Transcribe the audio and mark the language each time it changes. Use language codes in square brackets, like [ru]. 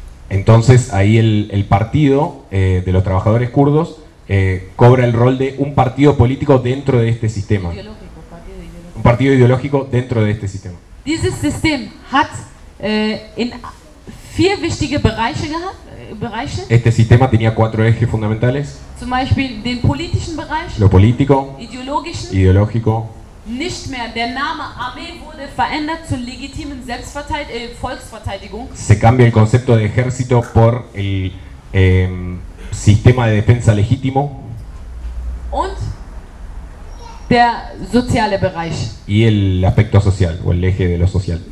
[es] Entonces ahí el partido de los trabajadores kurdos cobra el rol de un partido político dentro de este sistema. Un partido ideológico dentro de este sistema. [de] Dieses System hat in vier wichtige Bereiche gehabt. Bereiche. [es] Este sistema tenía cuatro ejes fundamentales. [de] Zum Beispiel den politischen Bereich. [es] Lo político. [de] Ideologischen. [es] Ideológico. [de] Nicht mehr. Der Name Armee wurde verändert zur legitimen Volksverteidigung. [es] Se cambia el concepto de ejército por el sistema de defensa legítimo. [de] Und der soziale Bereich. [es] Y el aspecto social o el eje de lo social.